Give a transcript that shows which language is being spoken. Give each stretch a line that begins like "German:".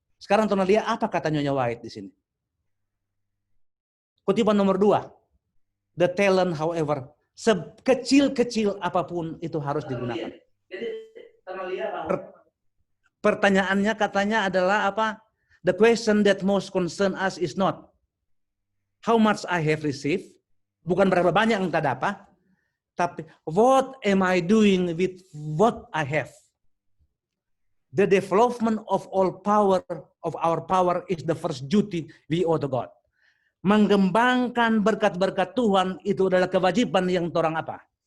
Indonesian: Sekarang lihat apa kata Nyonya White di sini. Kutipan nomor 2.
English: The talent, however,
Indonesian: sekecil-kecil apapun itu harus digunakan. Jadi pertanyaannya katanya adalah apa?
English: The question that most concern us is not how much I have received,
Indonesian: bukan berapa banyak yang kita dapat, tapi
English: what am I doing with what I have? The development of all power of our power is the first duty we owe to God.
Indonesian: Mengembangkan berkat-berkat Tuhan itu adalah kewajiban yang orang apa?